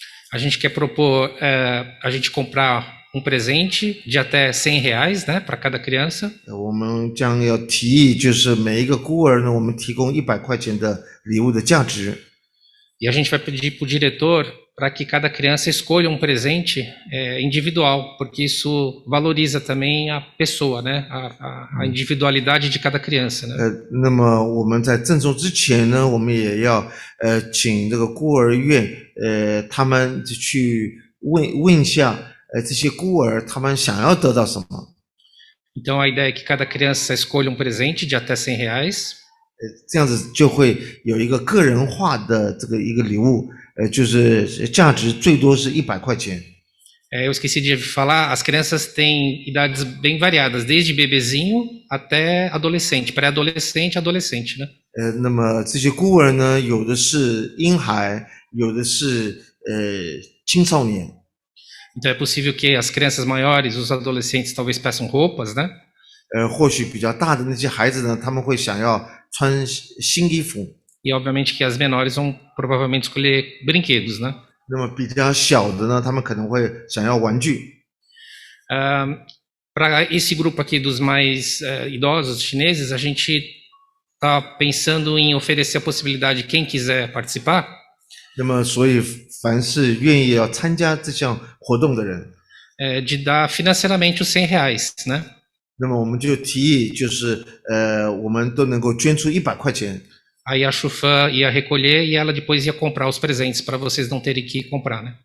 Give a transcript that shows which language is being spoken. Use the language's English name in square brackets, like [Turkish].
[Portuguese] A gente quer propor a gente comprar um presente de até R$100, né, para cada criança. [Chinese] 我们将要提议，就是每一个孤儿呢，我们提供100块钱的礼物的价值。 [Portuguese] E a gente vai pedir para o diretor para que cada criança escolha um presente individual, porque isso valoriza também a pessoa, né, a individualidade de cada criança, né? [Chinese] 那么我们在赠送之前呢，我们也要请这个孤儿院他们去问一下这些孤儿他们想要得到什么。 [Portuguese] Então a ideia é que cada criança escolha presente de até R$100. [Chinese] 这样子就会有一个个人化的这个一个礼物，就是价值最多是100块钱。 [Portuguese] Eu esqueci de falar, as crianças têm idades bem variadas, desde bebezinho até adolescente, pré-adolescente, adolescente, né? [Chinese] 那么这些孤儿呢，有的是婴孩，有的是青少年。 [Portuguese] Então é possível que as crianças maiores, os adolescentes talvez peçam roupas, né? [Chinese] 或许比较大的那些孩子呢，他们会想要穿新衣服。 [Portuguese] E obviamente que as menores vão provavelmente escolher brinquedos, né? [Chinese] 那么比较小的呢，他们可能会想要玩具。 [Portuguese] Para esse grupo aqui dos mais idosos chineses, a gente está pensando em oferecer a possibilidade de quem quiser participar. [Chinese] 那么，所以凡是愿意要参加这项活动的人， [Portuguese] de dar financeiramente os R$100, né? [Chinese] 那么我们就提议，就是我们都能够捐出100块钱。 [Portuguese] Aí a Chufan ia recolher e ela depois ia comprar os presentes para vocês não terem que comprar, né?